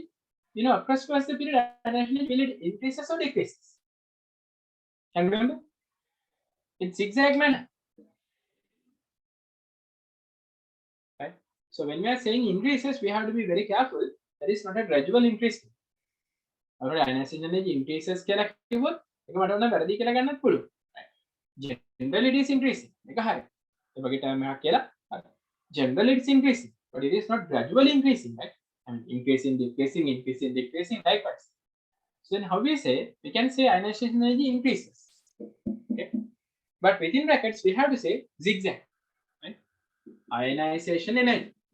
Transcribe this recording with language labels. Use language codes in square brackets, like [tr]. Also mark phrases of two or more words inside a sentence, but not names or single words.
[en] Across the period, ionization energy will it increases or decreases? Can remember? In zigzag manner. Right? So when we are saying increases, we have to be very careful. That is not a gradual increase. Ionization energy increases [si] කියලා කිව්වොත් ඒක මට උන වැරදි කියලා ගන්නත් පුළුවන්. [en] Generally it is increasing. [si] ඒක හරි. ඒ වගේ term එකක් කියලා [en] generally it's increasing, but it is not gradually increasing, right? I mean increasing, decreasing likewise. So then how we say? We can say ionization energy increases. Okay? But within brackets we have to say zigzag. Right? Ionization energy.